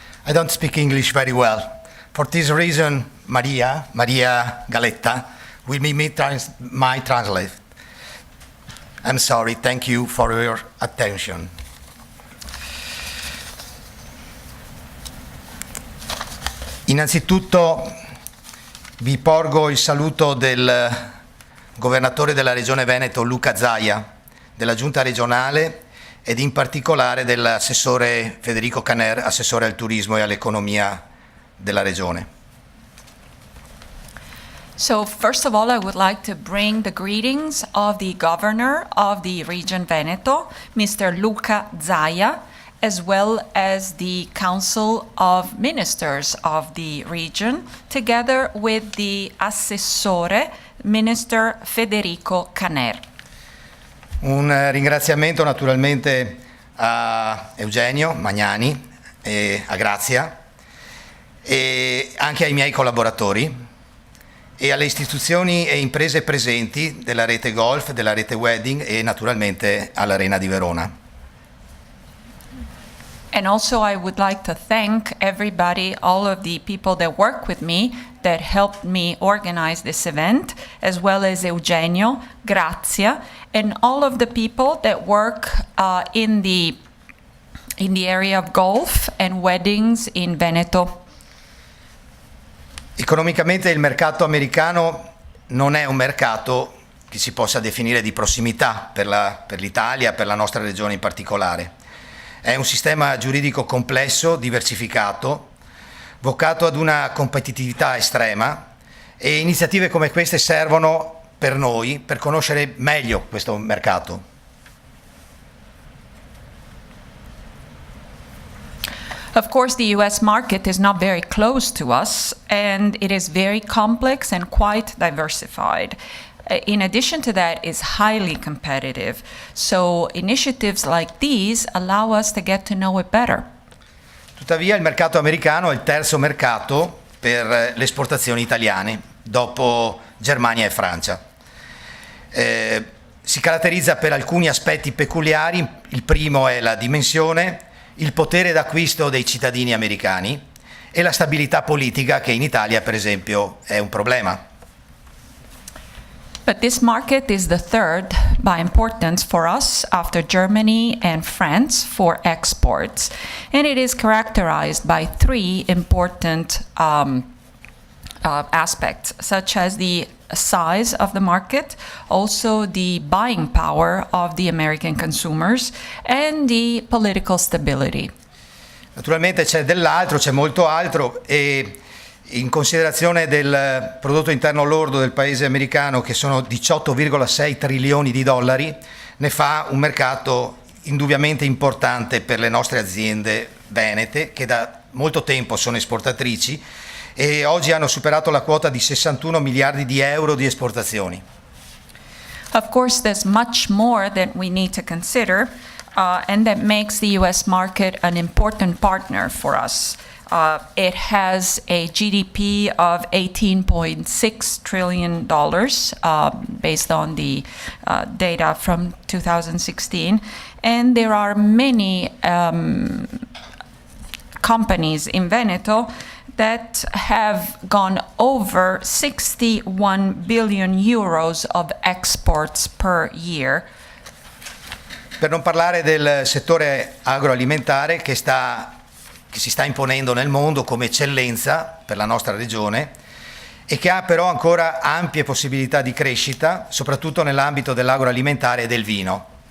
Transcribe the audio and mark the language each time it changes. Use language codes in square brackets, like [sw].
[en] I don't speak English very well. For this reason, Maria Galetta, will be my translate. I'm sorry, thank you for your attention. [it] Innanzitutto vi porgo il saluto del governatore della Regione Veneto Luca Zaia, della Giunta regionale ed in particolare dell'assessore Federico Caner, assessore al turismo e all'economia della Regione. [en] So first of all, I would like to bring the greetings of the governor of the region Veneto, Mr. Luca Zaia, as well as the Council of Ministers of the region, together with the Assessore, Minister Federico Caner. [it] Un ringraziamento naturalmente a Eugenio Magnani e a Grazia e anche ai miei collaboratori e alle istituzioni e imprese presenti della rete golf, della rete wedding e naturalmente all'Arena di Verona. [en] And also I would like to thank everybody, all of the people that work with me, that helped me organize this event, as well as Eugenio, Grazia, and all of the people that work in the area of golf and weddings in Veneto. [it] Economicamente il mercato americano non è un mercato che si possa definire di prossimità per l'Italia, per la nostra regione in particolare. È un sistema giuridico complesso, diversificato, vocato ad una competitività estrema e iniziative come queste servono per noi per conoscere meglio questo mercato. [en] Of course, the US market is not very close to us, and it is very complex and quite diversified. In addition to that, is highly competitive. So initiatives like these allow us to get to know it better. [it] Tuttavia il mercato americano è il terzo mercato per le esportazioni italiane, dopo Germania e Francia. Si caratterizza per alcuni aspetti peculiari. Il primo è la dimensione, il potere d'acquisto dei cittadini americani e la stabilità politica, che in Italia, per esempio, è un problema. [en] But this market is the third by importance for us after Germany and France for exports. And it is characterized by three important aspects, such as the size of the market, also the buying power of the American consumers, and the political stability. [it] Naturalmente c'è dell'altro, c'è molto altro e In considerazione del prodotto interno lordo del paese americano, che sono 18,6 trilioni di dollari, ne fa un mercato indubbiamente importante per le nostre aziende venete, che da molto tempo sono esportatrici e oggi hanno superato la quota di 61 miliardi di euro di esportazioni. [en] Of course, there's much more that we need to consider, and that makes the US market an important partner for us. It has a GDP of $18.6 trillion based on the data from 2016. And there are many companies in Veneto that have gone over 61 billion euros of exports per year. [it] Per non parlare del settore agroalimentare che si sta imponendo nel mondo come eccellenza per la nostra regione e che ha però ancora ampie possibilità di crescita, soprattutto nell'ambito dell'agroalimentare e del vino.